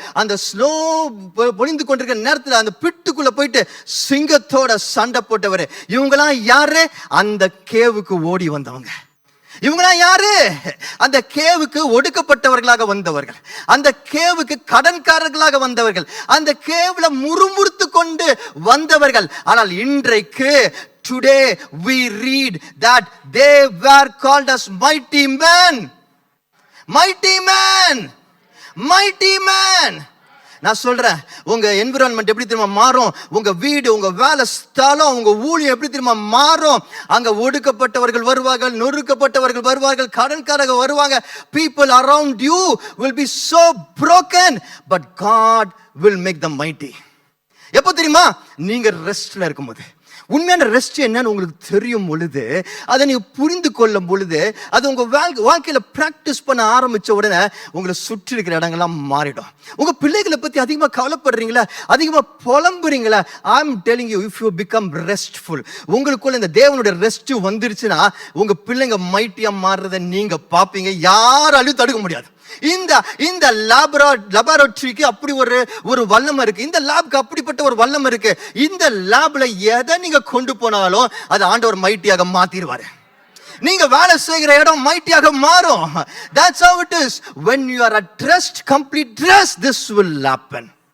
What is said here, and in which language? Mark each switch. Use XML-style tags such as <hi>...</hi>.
<ta>அந்த ஸ்னோ பொழிந்து கொண்டிருக்கிற நேரத்தில் அந்த பிட்டுக்குள்ள போயிட்டு சிங்கத்தோட சண்டை போட்டவர். இவங்கெல்லாம் யாரு? அந்த கேவுக்கு ஓடி வந்தவங்க. இவங்களாம் யாரு? அந்த கேவுக்கு ஒடுக்கப்பட்டவர்களாக வந்தவர்கள், அந்த கேவுக்கு கடன்காரர்களாக வந்தவர்கள், அந்த கேவுல முறுமுறுத்து கொண்டு வந்தவர்கள். ஆனால் இன்றைக்கு</ta> <en>today we read that they were called as mighty men. Mighty man, mighty man.</en> <ta>நான் சொல்றேன், உங்க என்விரான்மெண்ட் எப்படி தெரியுமா மாறும்? உங்க வீடு, உங்க வேலை ஸ்தலம், உங்க ஊழியம் எப்படி தெரியுமா மாறும்? அங்க ஒடுக்கப்பட்டவர்கள் வருவார்கள், நொறுக்கப்பட்டவர்கள் வருவார்கள், கடன்காரர்கள் வருவாங்க.</ta> <en>People around you will be so broken, but God will make them mighty.</en> <ta>எப்போ தெரியுமா? நீங்க ரெஸ்ட்ல இருக்கும்போது. உண்மையான ரெஸ்ட் என்னன்னு உங்களுக்கு தெரியும் பொழுது, அதை நீங்க புரிந்து கொள்ளும் பொழுது, அது உங்க வாழ்க்கையில பிராக்டிஸ் பண்ண ஆரம்பிச்ச உடனே உங்களை சுற்றி இருக்கிற இடங்கள்லாம் மாறிடும். உங்க பிள்ளைகளை பத்தி அதிகமா கவலைப்படுறீங்களா, அதிகமா புலம்புறீங்களா?</ta> <en>I am telling you, if you become restful,</en> <ta>உங்களுக்குள்ள இந்த தேவனுடைய ரெஸ்ட் வந்துருச்சுன்னா உங்க பிள்ளைங்க மைட்டியா மாறுறதை நீங்க பாப்பீங்க. யாராலையும் தடுக்க முடியாது. இந்த லேபரேட்டரிக்கு அப்படி ஒரு வல்லமை இருக்கு. இந்த லேப்க்கு அப்படிப்பட்ட ஒரு வல்லமை இருக்கு. இந்த லேப்ல எதை நீங்க கொண்டு போனாலும் அது ஆண்டவர் மைட்டியாக மாத்திடுவாரு. நீங்க வேலை செய்கிற இடம் மைட்டியாக மாறும்.</ta> <en>That's how it is. When you are at rest, complete rest, this will happen.</en>